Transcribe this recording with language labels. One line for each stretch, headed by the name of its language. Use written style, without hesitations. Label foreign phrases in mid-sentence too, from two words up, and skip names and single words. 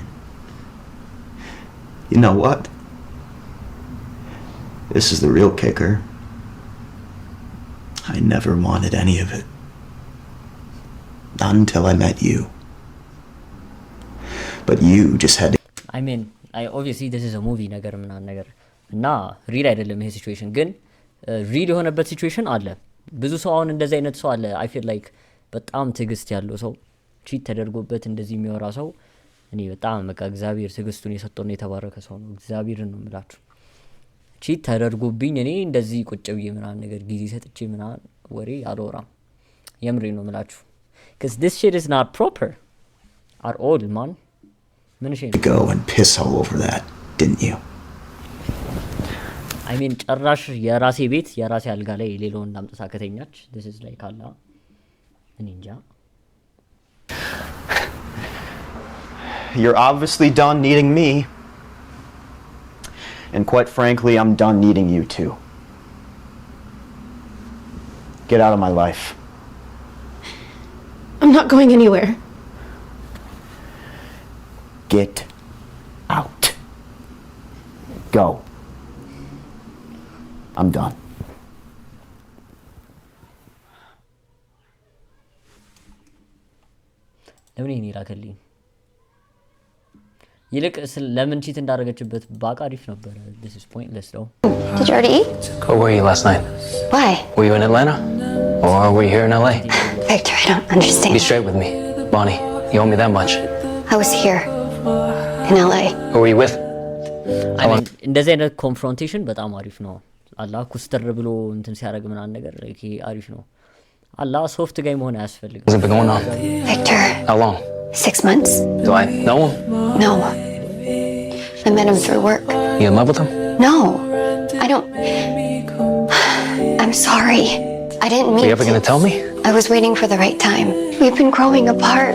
English: You know what? This is the real kicker. I never wanted any of it. Not until I met you. But you just had to... I mean, obviously this is a movie
Amharic: ነገር ምናምን ነገር እና ሪል አይደለም ይሄ ሲቹዌሽን ግን ሪል የሆነበት ሲቹዌሽን አለ ብዙ ሰው አሁን እንደዚህ አይነት ሰው አለ
English: I feel like
Amharic: በጣም ትግስት ያለው ሰው ቺት ተደርጎበት እንደዚህ የሚወራ ሰው እኔ በጣም በቃ እግዚአብሔር ትግስቱን የሰጠው ነው የተባረከ ሰው ነው እግዚአብሔርን ነው የምላችሁ ቺት ተደርጎብኝ እኔ እንደዚህ ቁጭ ብዬ ምናምን ነገር ጊዜ ሰጥቼ ምናምን ወሬ አልወራም የምሬ ነው የምላችሁ
English: because this shit is not proper are old, man.
Amharic: ምን እሺ
English: Go and piss all over that, didn't you? I mean
Amharic: ጭራሽ የራሴ ቤት የራሴ አልጋ ላይ ሌላውን እንዳምጥታ ከተኛች
English: this is like
Amharic: አላ እኔ እንጃ
English: You're obviously done needing me. And quite frankly, I'm done needing you too. Get out of my life. I'm not going anywhere. Get out. Go. I'm done.
Amharic: ለምን ይሄን ይላከልኝ ይልቅ ለምን ቺት እንዳደረገችበት ባቅ አሪፍ ነበር
English: this is pointless though. Did you already eat? Where were you last night? Why? Were you in Atlanta? Or were you here in LA? Victor, I don't understand. Be straight with me. Bonnie, you owe me that much. I was here in LA. Who were you with? I mean
Amharic: እንደዚህ አይነት ኮንፍሮንቴሽን በጣም አሪፍ ነው አላህ ኩስተር ብሎ እንትን ሲያደርግ ምናምን ነገር ይሄ አሪፍ ነው አላህ
English: soft guy
Amharic: መሆን አያስፈልግም
English: What's been going on? Victor. How long? 6 months. Do I know him? No. I met him through work. You in love with him? No. I don't. I'm sorry. I didn't mean Are you ever gonna tell me? I was waiting for the right time. We've been growing apart.